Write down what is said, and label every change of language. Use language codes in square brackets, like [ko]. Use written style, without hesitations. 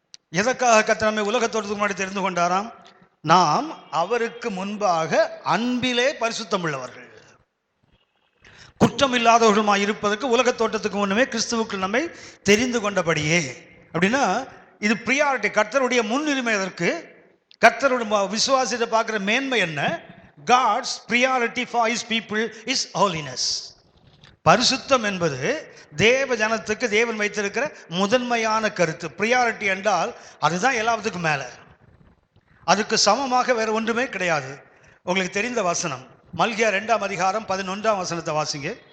[ta] எதற்காக கர்த்தர் நம்மை உலகத்தோட்டத்துக்கு முன்னாடி தெரிந்து கொண்டாராம்? நாம் அவருக்கு முன்பாக அன்பிலே பரிசுத்தம் உள்ளவர்கள். குற்றம் இல்லாதவர்களுமாய் இருப்பதற்கு உலக தோட்டத்துக்கு முன்னமே கிறிஸ்துவுக்குள் நம்மை தெரிந்து கொண்டபடியே. அப்படின்னா இது பிரியாரிட்டி, கர்த்தருடைய முன்னுரிமை. அதற்கு கர்த்தருடைய விசுவாசத்தை பார்க்கிற மேன்மை என்ன? [en] God's priority for his people is holiness. [ta] பரிசுத்தம் என்பது தேவ ஜனத்துக்கு தேவன் வைத்திருக்கிற முதன்மையான கருத்து. பிரியாரிட்டி என்றால் அதுதான் எல்லாத்துக்கும் மேல, அதுக்கு சமமாக வேற ஒன்றுமே கிடையாது. உங்களுக்கு தெரிந்த வசனம் மல்கியா 2ஆம் அதிகாரம் 11ஆம் வசனத்தை வாசிங்க.